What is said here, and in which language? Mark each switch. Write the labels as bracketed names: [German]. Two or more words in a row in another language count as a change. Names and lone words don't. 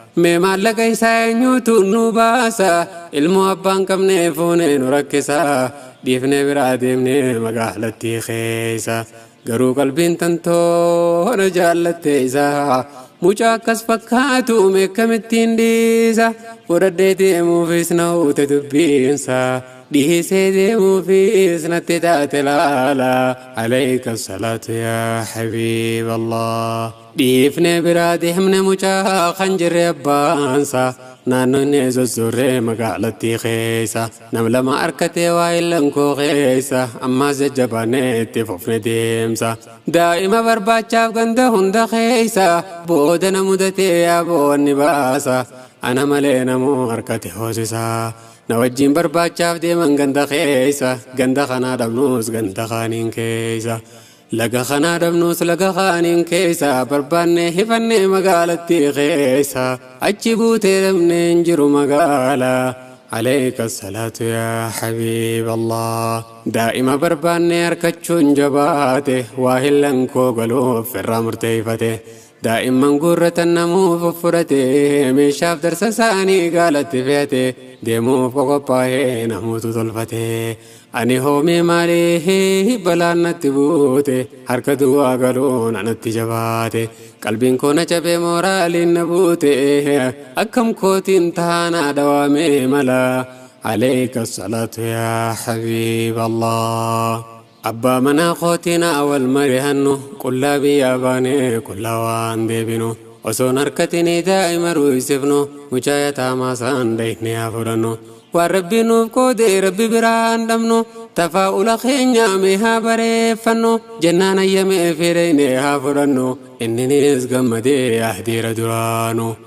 [Oromo] Mee maallaqa isaa eenyutu nu baasa, ilmoo abbaan qabnee fuunee nu rakkisa, dhiifnee biraa deemnee magaalattii keessa. Garuu qalbiin tantoo na jaallatte isa, mucaa akkas fakkaatu mee akkamittiin dhiisa, fudhadhee deemuufis na uute dubbiinsa, dhiisee deemuufis natti taate laala. [Arabic] عليك الصلاة يا حبيب الله. [Oromo] Dhiifnee biraa deemne mucaa kan jirre abbaansa, naannoo inni sossorree magaalattii keessa. Nam lama harkatee waa illan koo keessa, ammaas jajjabaannee itti fufne deemsa. Daa'ima barbaachaaf ganda hunda keessa, booda na mudatee yaa boonni baasa, ana malee namuu harkate hoosisa. Na wajjin barbaachaaf deeman ganda keessa, ganda kanaa dhabnus ganda kaaniin keessa. Laga kanaa dhabnus laga kaaniin keessa barbaannee hifannee magaalattii keessa. Achi buutee dhabnee hin jiru magaalaa. [Arabic] عليك الصلاة يا حبيب الله. [Oromo] Daa'ima barbaannee harkachuun jabaate, waa hillan koo galuuf irraa murteeffate. Daa'imman guurratan namuu fuffurate, meeshaaf darsa isaanii gaalatti fe'ate, deemuuf qophaa'ee namuutu tolfate. Ani hoomee maalii balaan natti buute, harka duwwaa galuun anatti jabaate. Qalbiin koo na cabee mooraaliin na buute, akkam kootiin taanaa dawaamee mala. [Arabic] عليك الصلاة يا حبيب الله. [Oromo] Abbaa manaa kootiin awwal mari'annu, qullaa biyyaa baanee qullaa waan deebinu. Osoon harkatinii daa'ima ru'isifnu, mucaa yataamaa saan dayne haa fudhannu. Waan Rabbi nuuf qoode Rabbi biraa hin dhabnu, tafaa'ula keenya mee haa bareeffannu, jannaan ayyamee fedhayne haa fudhannu, inninis gammadee ahdiira duraanu.